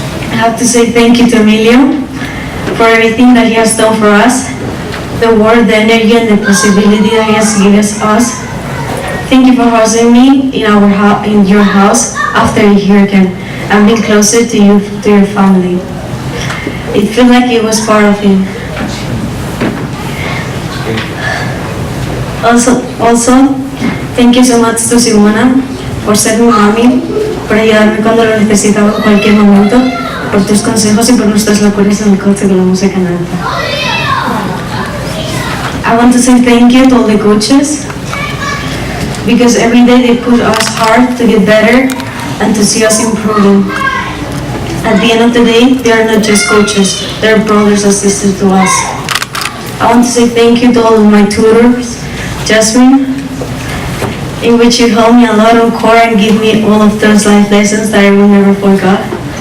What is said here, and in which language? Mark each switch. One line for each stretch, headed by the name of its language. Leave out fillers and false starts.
English: I have to say thank you to Emilio for everything that he has done for us, the work, the energy, and the possibility that he has given us. Thank you for hosting me in your house after a hurricane and being closer to you, to your family. It feels like it was part of him. Also, thank you so much to Simona
Spanish: por ser mi mami, por ayudarme cuando lo necesitaba en cualquier momento, por tus consejos y por nuestras locuras en el coche con la música en alta.
English: I want to say thank you to all the coaches because every day they push us hard to get better and to see us improving. At the end of the day, they are not just coaches, they are brothers and sisters to us. I want to say thank you to all of my tutors, Jasmine, in which you helped me a lot on core and give me all of those life lessons that I will never forget.